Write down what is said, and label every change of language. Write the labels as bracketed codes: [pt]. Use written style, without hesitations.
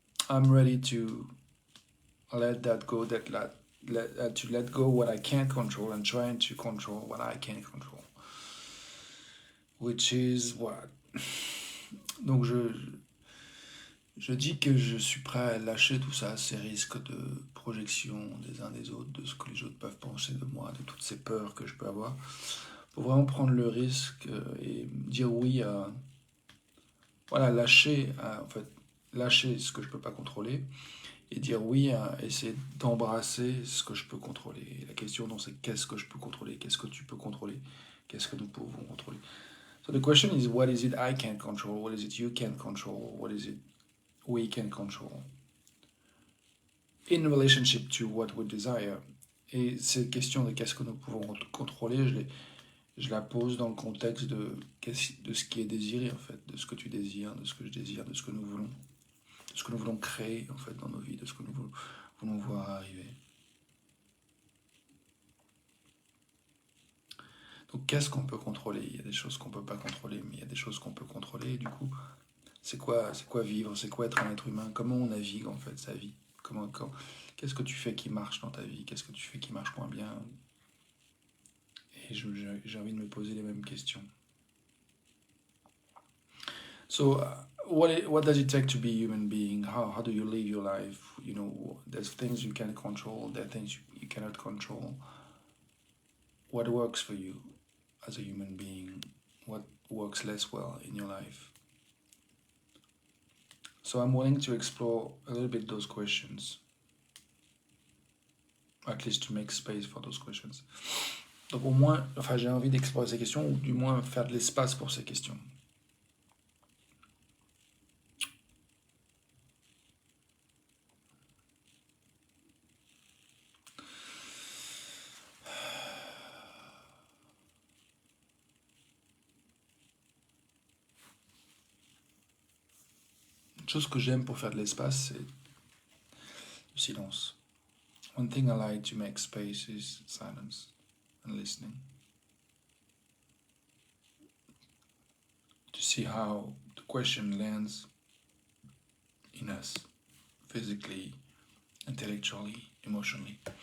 [en] I'm ready to let that go, to let go what I can't control and trying to control what I can control. Which is what? [fr] Donc je dis que je suis prêt à lâcher tout ça, ces risques de projection des uns des autres, de ce que les autres peuvent penser de moi, de toutes ces peurs que je peux avoir, pour vraiment prendre le risque et dire oui à... Voilà, lâcher ce que je peux pas contrôler et dire oui à essayer d'embrasser ce que je peux contrôler. Et la question, c'est qu'est-ce que je peux contrôler? Qu'est-ce que tu peux contrôler? Qu'est-ce que nous pouvons contrôler? [en] So the question is, what is it I can't control? What is it you can't control? What is it we can control? In relationship to what we desire. [fr] Et cette question de qu'est-ce que nous pouvons contrôler, je la pose dans le contexte de ce qui est désiré, en fait, de ce que tu désires, de ce que je désire, de ce que nous voulons, de ce que nous voulons créer, en fait, dans nos vies, de ce que nous voulons voir arriver. Donc, qu'est-ce qu'on peut contrôler? Il y a des choses qu'on ne peut pas contrôler, mais il y a des choses qu'on peut contrôler. Et du coup, c'est quoi vivre? C'est quoi être un être humain? Comment on navigue, en fait, sa vie? Qu'est-ce que tu fais qui marche dans ta vie? Qu'est-ce que tu fais qui marche moins bien? Et j'ai envie de me poser les mêmes questions. [en] So, what does it take to be a human being? How do you live your life? You know, there's things you can control, there are things you cannot control. What works for you as a human being? What works less well in your life? So I'm willing to explore a little bit those questions, at least to make space for those questions. [fr] Donc au moins, j'ai envie d'explorer ces questions, ou du moins faire de l'espace pour ces questions. Une chose que j'aime pour faire de l'espace, c'est le silence. [en] One thing I like to make space is silence and listening. To see how the question lands in us, physically, intellectually, emotionally.